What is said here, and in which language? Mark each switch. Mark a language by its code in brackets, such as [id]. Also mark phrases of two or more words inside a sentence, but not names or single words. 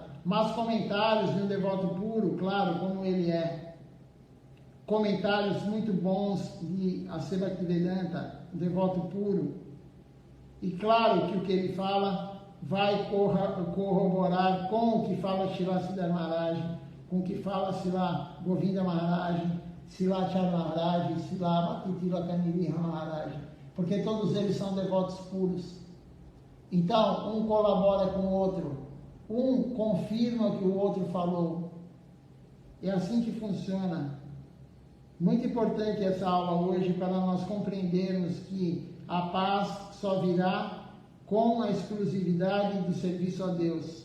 [pt] Mas comentários de um devoto puro, claro, como ele é. Comentários muito bons de Sri Bhaktivedanta, um devoto puro. E claro que o que ele fala vai corroborar com o que fala Srila Siddhar Maharaj, com o que fala Srila Govinda Maharaj, Srila Acharya Maharaj, Srila Bhakti Maharaj, porque todos eles são devotos puros. Então, um colabora com o outro, um confirma o que o outro falou. É assim que funciona. Muito importante essa aula hoje para nós compreendermos que a paz só virá com a exclusividade do serviço a Deus.